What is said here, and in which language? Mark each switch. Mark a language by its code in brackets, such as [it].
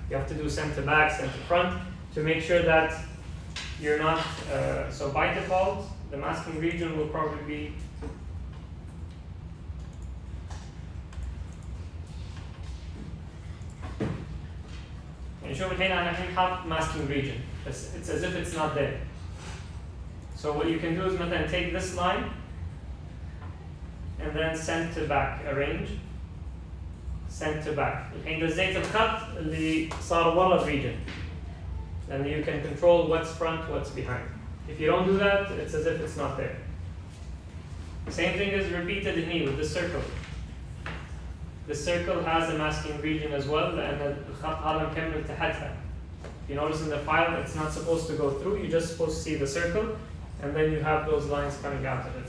[en] You have to do center back, center front to make sure that you're not, so by default, the masking region will probably be [ar] نشوف الحين أنا الحين حاط [en] masking region. It's as if it's not there. So what you can do is مثلا take this line and then send to back, arrange, send to back. [ar] الحين دزيت الخط اللي صار ورا region. [en] And you can control what's front, what's behind. If you don't do that, it's as if it's not there. Same thing is repeated in here with the circle. The circle has a masking region as well, and [ar] الخط هذا مكمل تحتها. [en] You notice in the file, it's not supposed to go through. You're just supposed to see the circle, and then you have those lines coming out of it.